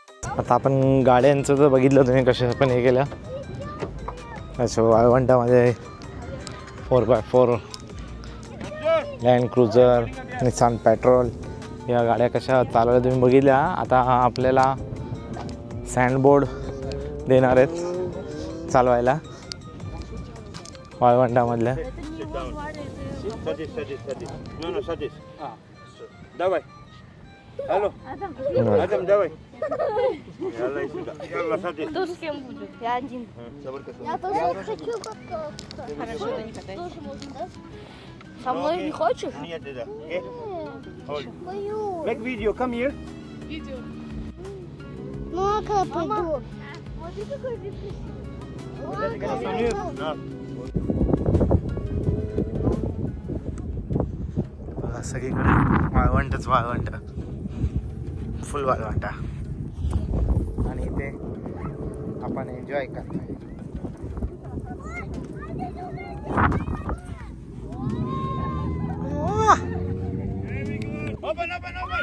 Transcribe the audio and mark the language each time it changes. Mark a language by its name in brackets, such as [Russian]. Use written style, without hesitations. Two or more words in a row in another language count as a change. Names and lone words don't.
[Marathi] आता आपण गाड्यांचं तर बघितलं तुम्ही कशा पण हे केलं. अच्छा वाळवंटामध्ये 4x4 लँड क्रुझर निसान पेट्रोल या गाड्या कशा चालवल्या तुम्ही बघितल्या. आता आपल्याला सँडबोर्ड देणार आहेत चालवायला वाळवंटामधल्या. [Russian] Алло. Адам, давай. [Arabic] يلا، يلا, [Russian] садись. Кто с кем будет? Я один. Я тоже хочу кататься. Хорошо, да не катайся. Тоже можно, да? Со мной не хочешь? Нет, да. Hold. Боюсь. [English] Make video, come here. [Russian] Ну, а как пойду? Смотри, какой красивый. На. [Marathi] सगळीकडे वाळवंटच वाळवंट, फुल वाळवंटा. आणि इथे आपण एन्जॉय करतोय. [English] Open, open, open.